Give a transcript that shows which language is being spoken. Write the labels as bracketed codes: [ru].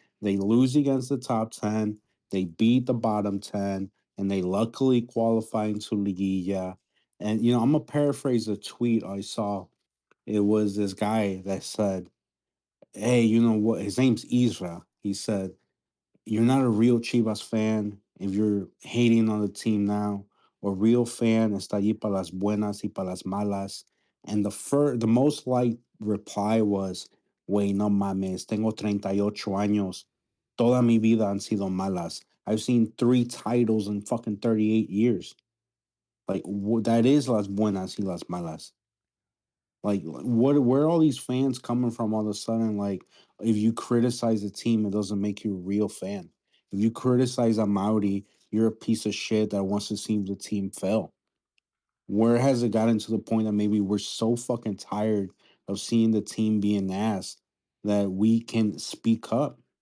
[en] They lose against the top 10, they beat the bottom 10, and they luckily qualify into Liguilla. And you know, I'm gonna paraphrase a tweet I saw. It was this guy that said, "Hey, you know what? His name's Isra." He said, you're not a real Chivas fan if you're hating on the team now. A real fan [es] está allí para las buenas y para las malas. [en] And the most liked reply was, [es] "Wey, no mames, tengo 38 años. Toda mi vida han sido malas. [en] I've seen 3 titles in fucking 38 years." Like, that is [es] las buenas y las malas. [en] Like, where are all these fans coming from all of a sudden? Like, if you criticize the team, it doesn't make you a real fan. If you criticize a Maori, you're a piece of shit that wants to see the team fail. Where has it gotten to the point that maybe we're so fucking tired of seeing the team being ass that we can speak up?